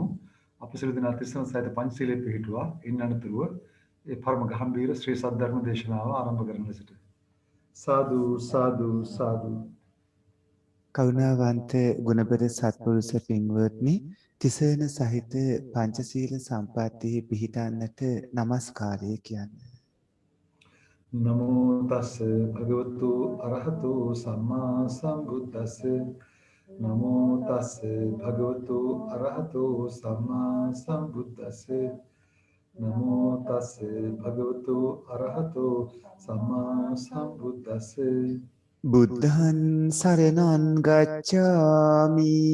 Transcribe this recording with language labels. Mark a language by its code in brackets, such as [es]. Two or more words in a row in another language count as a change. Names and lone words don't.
[si] අප සියලු දෙනා තිස්සන සහිත පංචශීලයේ පිහිටුවා ඉන් අනතුරුව ඒ පරම ගම්භීර ශ්‍රී සද්ධර්ම දේශනාව ආරම්භ කරන ලෙසට සාදු සාදු සාදු. කරුණාවන්ත ගුණබර සත්පුරුෂ පින්වත්නි, තිසරණ සහිත පංචශීල සම්පත්තියේ පිහිටන්නට নমස්කාරය කියන්නේ. [pi] නමෝ තස් භගවතු අරහතු සම්මා සම්බුද්දස්ස නමෝ තස් භගවතු අරහතු සම්මා සම්බුද්දස්ස නමෝ තස් භගවතු අරහතු සම්මා සම්බුද්දස්ස බුද්ධං සරණං ගච්ඡාමි